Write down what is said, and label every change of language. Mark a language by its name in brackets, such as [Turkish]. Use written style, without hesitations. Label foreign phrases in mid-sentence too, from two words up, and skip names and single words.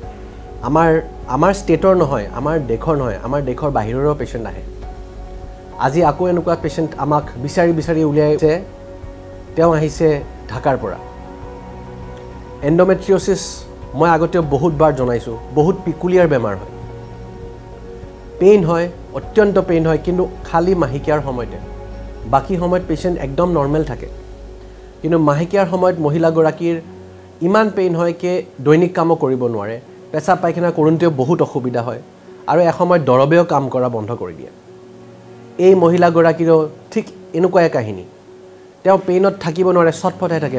[Assamese] আমাৰ ষ্টেটৰ নহয় আমাৰ দেশৰ বাহিৰৰো পেশেন্ট আহে আজি আকৌ এনেকুৱা পেশেন্ট আমাক বিচাৰি উলিয়াইছে তেওঁ আহিছে ঢাকাৰ পৰা এন্ডোমেট্ৰিওসিস মই আগতে বহুতবাৰ জনাইছো বহুত পিকুলিয়াৰ বেমাৰ হয় পেইন হয় অত্যন্ত পেইন হয় কিন্তু খালি মাহিকিয়াৰ সময়তে বাকি সময়ত পেশেন্ট একদম নরমাল থাকে কিন্তু মাহিকিয়াৰ সময়ত মহিলা গৰাকীৰ ইমান পেইন হয় কে দৈনিক কাম কৰিব নোৱাৰে পেশা পায়খানা কৰোঁতে বহুত অসুবিধা হয় আৰু এসময়ত দৰবেও কাম কৰা বন্ধ কৰি দিয়ে এই মহিলা গৰাকীৰো ঠিক এনেকুৱা কাহিনী তেওঁ পেইনত থাকিব নোৱাৰে ছটফটাই থাকে